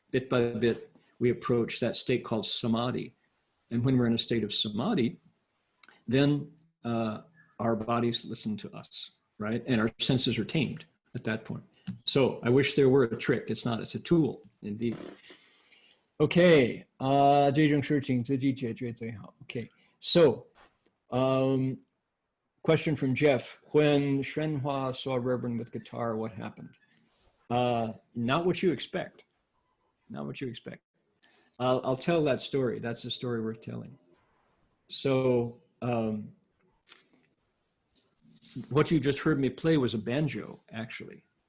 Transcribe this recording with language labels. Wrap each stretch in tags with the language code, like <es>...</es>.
<en>Bit by bit, we approach that state called samadhi. And when we're in a state of samadhi, then our bodies listen to us, right? And our senses are tamed at that point. So I wish there were a trick. It's not, it's a tool, indeed.</en> <zh>Okay, 这种事情自己解决最好.</zh> <en>Okay, so question from Jeff. When Shenhua saw Reverend with guitar, what happened? Not what you expect. Not what you expect. I'll tell that story. That's a story worth telling. So what you just heard me play was a banjo, actually.</en>